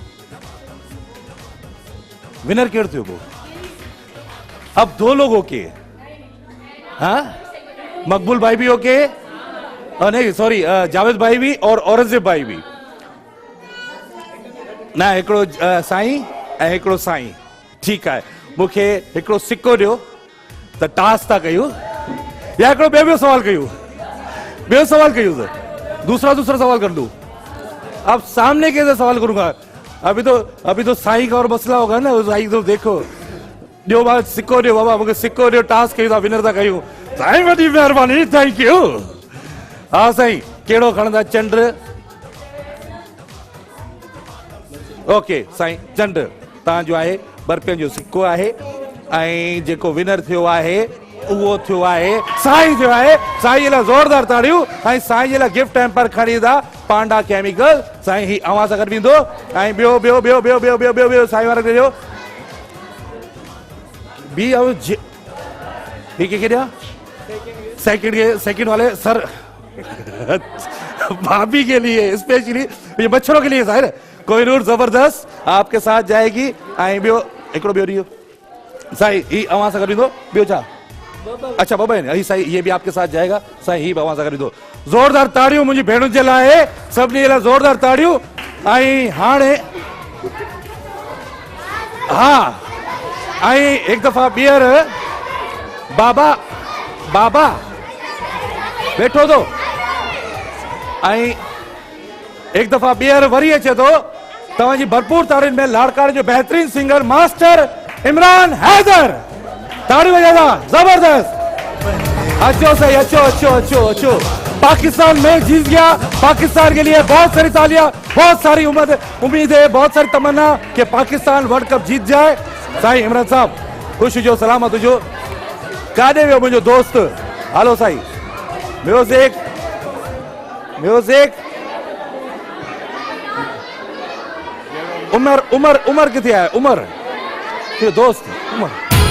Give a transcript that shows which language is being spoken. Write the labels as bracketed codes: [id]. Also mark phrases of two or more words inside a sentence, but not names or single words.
[ur] ونر کیڑ تھے وو؟ اب 2 لوگ اوکے. ہاں مقبول بھائی بھی اوکے? نہیں سوری جاوید بھائی بھی اور اورنگزیب بھائی بھی نا. [sd] हिकिड़ो साईं ऐं हिकिड़ो साईं। ठीकु आहे। मूंखे हिकिड़ो सिक्को ॾियो त टास था कयूं या हिकिड़ो ॿियो सवाल कयूं? ॿियो सवाल कयूं त [ur] دوسرا سوال کر دوں? اب سامنے کیسے سوال کروں گا؟ ابھی تو سائیں کا اور مسئلہ ہوگا نا. [sd] साईं तो देखो ॾियो बाबा सिक्को ॾियो, बाबा मूंखे सिक्को ॾियो, टास्क कयूं था, विनर था कयूं। साईं वॾी महिरबानी, [en] thank you. [sd] हा साईं कहिड़ो खणंदा? चंड। ओके साईं चंड तव्हांजो आहे। बर्फ़ियुनि जो सिक्को आहे ऐं जेको विनर थियो आहे उहो थियो आहे साईं थियो आहे। साईं लाइ ज़ोरदार ताड़ियूं। ऐं साईं जे लाइ [en] gift hamper [sd] खणी ईंदा पांडा केमिकल। साईं ही अवां सां गॾु वेंदो। ऐं ॿियो साईं वारा ॾियो बी। ही कंहिंखे ॾियां? [ur] سیکنڈ والے سر بھابھی کے لیے اسپیشلی، یہ بچوں کے لیے ساحر. کوہ نور زبردست آپ کے ساتھ جائے گی. [sd] ॿियो हिकिड़ो ॿियो ॾियो साईं ही अवां सां गॾु ईंदो। ॿियो छा? [ur] اچھا بابا [sd] ही साईं [ur] یہ بھی آپ کے ساتھ جائے گا. [sd] साईं ही अवां सां गॾु ईंदो। ज़ोरदार ताड़ियूं मुंहिंजी भेणुनि जे लाइ, सभिनी लाइ ज़ोरदार ताड़ियूं। ऐं हाणे हा ऐं हिकु दफ़ा ॿीहर बाबा वेठो थो। ऐं हिकु दफ़ा ॿीहर वरी अचे थो तव्हांजी भरपूर ताड़ियुनि में लाड़काणे जो बेहतरीन सिंगर मास्टर इमरान हैदर। ताड़ियूं वॼाइदा जबरदस्त। अच्छो सही, अच्छो। [ur] پاکستان میچ جیت گیا. پاکستان کے لیے بہت ساری تالیاں، بہت ساری امید ہے، بہت ساری تمنا کہ پاکستان ورلڈ کپ جیت جائے. [sd] साईं इमरान साहब खुश हुजो, सलामत हुजो। काॾे वियो मुंहिंजो दोस्त? हलो साईं म्यूजिक। उमर किथे आहे? उमर दोस्त उमर।